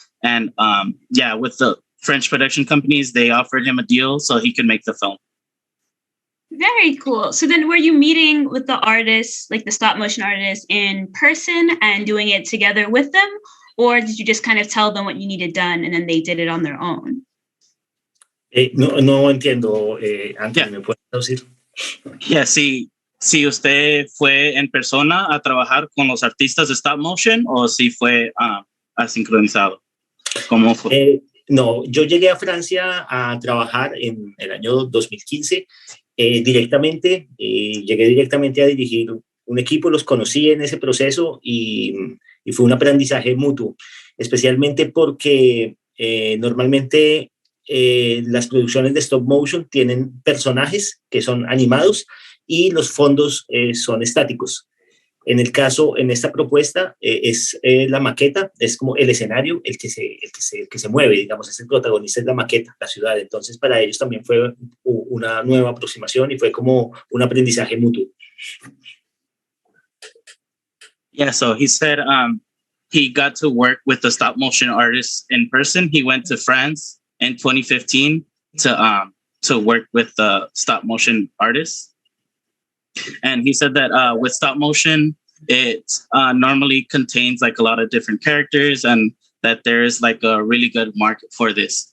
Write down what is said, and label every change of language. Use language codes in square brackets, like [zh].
[en] And yeah, with the French production companies, they offered him a deal so he could make the film. Very cool. So then were you meeting with the artists, like the stop motion artists in person and doing it together with them? Or did you just kind of tell them what you needed done and then they did it on their own? [es] No entiendo, Anthony, ¿me puedes traducir? Yeah, si usted fue en persona a trabajar con los artistas de stop motion o si fue asincronizado. ¿Cómo fue? No, yo llegué a Francia a trabajar en el año 2015 directamente. Llegué directamente a dirigir un equipo, los conocí en ese proceso y fue un aprendizaje mutuo, especialmente porque normalmente las producciones de stop motion tienen personajes que son animados y los fondos son estáticos. En el caso, en esta propuesta, es la maqueta, es como el escenario, el que se mueve, digamos, es el protagonista, es la maqueta, la ciudad. Entonces, para ellos también fue una nueva aproximación y fue como un aprendizaje mutuo. [en] Yeah, so he said he got to work with the stop motion artists in person. He went to France in 2015 to work with the stop motion artists. And he said that with stop motion, it normally contains like a lot of different characters and that there is like a really good market for this.